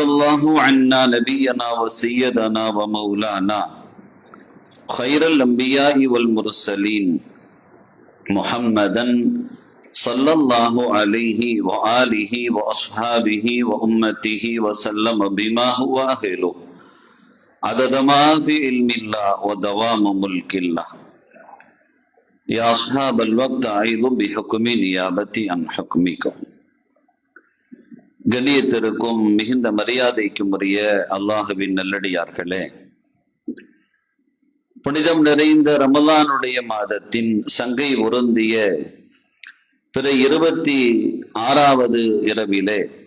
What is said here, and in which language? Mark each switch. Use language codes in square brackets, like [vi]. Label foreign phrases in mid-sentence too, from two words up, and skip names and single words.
[ar] الله عنا نبينا وسيدنا ومولانا خير الأنبياء والمرسلين محمدا صلى الله عليه وآله وأصحابه وأمته وسلم بما هو أهله عدد ما في علم الله ودوام ملك الله يا أصحاب الوقت أعيذ بحكم نيابتي عن حكمكم. [ta] கண்ணியத்திற்கும் மிகுந்த மரியாதைக்கும் உரிய அல்லாஹுவின் நல்லடியார்களே, புனிதம் நிறைந்த ரமலானுடைய மாதத்தின் சங்கை உருந்திய பிற 26வது இரவிலே